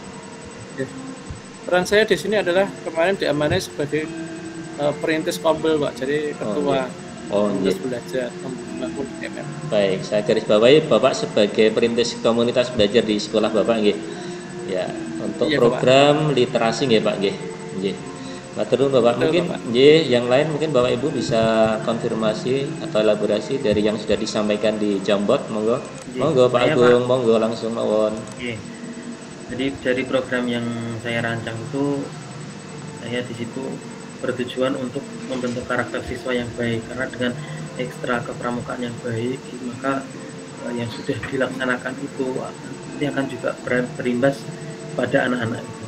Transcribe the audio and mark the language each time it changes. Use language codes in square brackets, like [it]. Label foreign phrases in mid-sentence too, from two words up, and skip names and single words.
[id] Peran saya di sini adalah kemarin diamanai sebagai perintis Kompel Pak, jadi ketua komunitas belajar membangun MM. Baik, saya garis bawahi Bapak sebagai perintis komunitas belajar di sekolah Bapak nggih. Ya, untuk program Bapak. Literasi nggih Pak nggih. Nggih. [jv] Matur nuwun [id] Bapak. Mungkin nggih yang lain mungkin Bapak Ibu bisa konfirmasi atau elaborasi dari yang sudah disampaikan di Jambot, monggo. [jv] Monggo Pak Agung, monggo langsung mawon. [id] Jadi dari program yang saya rancang itu, saya di situ bertujuan untuk membentuk karakter siswa yang baik, karena dengan ekstra kepramukaan yang baik, maka yang sudah dilaksanakan itu nanti akan juga berimbas pada anak-anak itu.